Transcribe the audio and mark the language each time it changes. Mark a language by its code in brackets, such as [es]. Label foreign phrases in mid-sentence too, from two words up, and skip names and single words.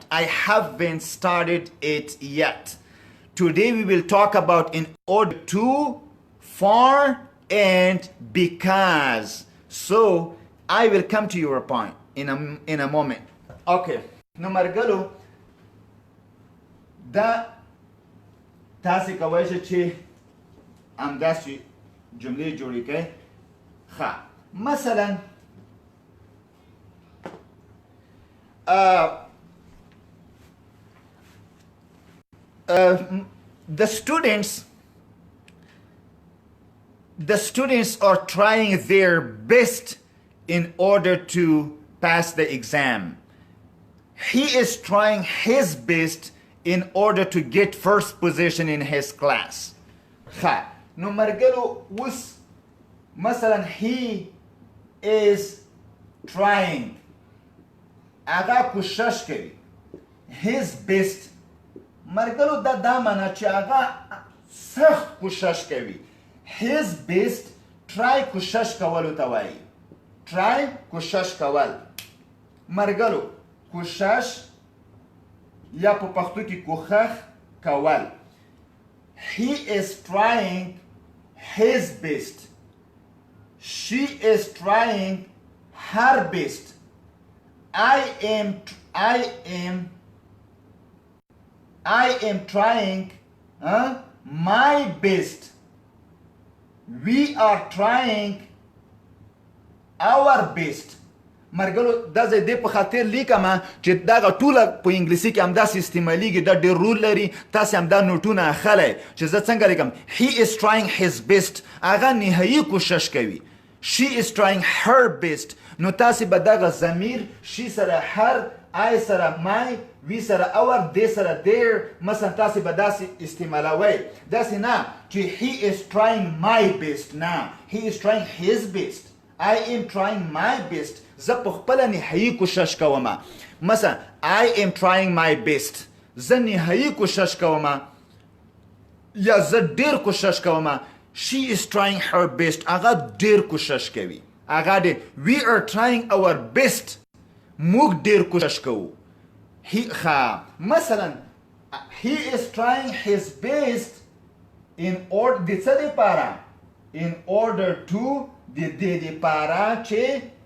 [en] I haven't started it yet. Today we will talk about in order to, for, and because. So I will come to your point in a moment. [ps] Okay. Numargalo دا تاسې کولی شئ چې همداسې جملې جوړې کړئ. ښه مثلا [en] the students are trying their best in order to pass the exam. He is trying his best in order to get first position in his class. [ps] ها نو مرګلو وس مثلا [en] he is trying [ps] هغه کوشش کوي [en] his best [ps] مرګلو دا معنا چې هغه سخت کوشش کوي. [en] his best try [ps] کوشش کولو ته وایي. try کوشش کول مرګلو کوشش یا په پښتو کې کوښښ کول. [en] He is trying his best. She is trying her best. I am trying my best. We are trying our best. [ps] مرګلو دا زه دې په خاطر لیکم چې دغه ټوله په انګلیسي کې همداسې استعمالیږي. دا ډېر رول لري. تاسې همدا نوټونه اخلی چې زه څنګه لیکم. [en] he is trying his best [ps] هغه نهایي کوشش کوي. [en] she is trying her best. [ps] نو تاسې به دغه ضمیر she سره her I سره my we سره our they سره their مثلا تاسې به داسې استعمالوئ. داسې نه چې [en] he is trying my best. نه he is trying his best. I am trying my best. [ps] زه په خپله نهایي کوشش کوم. [en] مثلا I am trying my best. [ps] زه نهایي کوشش کوم یا زه ډېر کوشش کوم. [en] she is trying her best. [ps] هغه ډېر کوشش کوي. هغه ډېر. [en] we are trying our best. [ps] موږ ډېر کوشش کوو. [en] مثلا he is trying his best in order [ps] د څه دپاره [en] in order to [ps] د دې دپاره چې